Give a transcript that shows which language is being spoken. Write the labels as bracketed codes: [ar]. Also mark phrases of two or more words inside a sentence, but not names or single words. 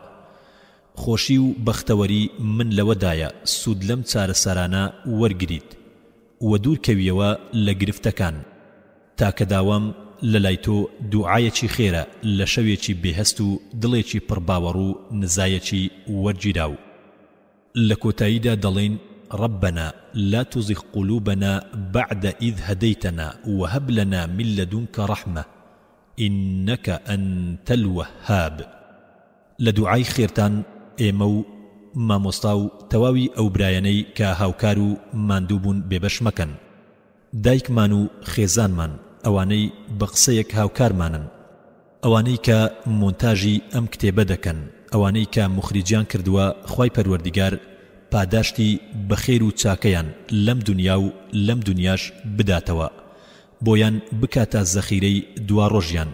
[ckb] خۆشی و بەختەوەری من لەوەدایە سوود لەم چارەسەرانە وەرگریت و دوورکەویەوە لە گرفتەکان، تاکە داوام لەلای تۆ دوعایەکی خێرە لە شەوێکی بێهەست و دڵێکی پڕباوەڕ و نزایەکی وەرگیراو. لە کۆتاییدا دەڵێن [ar] ربنا لا تزغ قلوبنا بعد إذ هديتنا وهب لنا من لدنك رحمة إنك أنت الوهاب. [ckb] لدعاي خيرتان ئێمە و مامۆستا و تەواوی ئەو برایەنەی کە هاوکار و ماندووبوون بێبەش مەکەن، دایکمان و خێزانمان، ئەوانەی بە قسەیەک هاوکارمانن، ئەوانەی کە مۆنتاژی ئەم کتێبە دەکەن، ئەوانەی کە مخریجیان کردووە خوای پەروەردیگار پاداشتی بەخێر و چاکەیان لەم دنیا و لەم دنیاش بداتەوە، بۆیان بکاتە زەخیرەی دوا ڕۆژیان.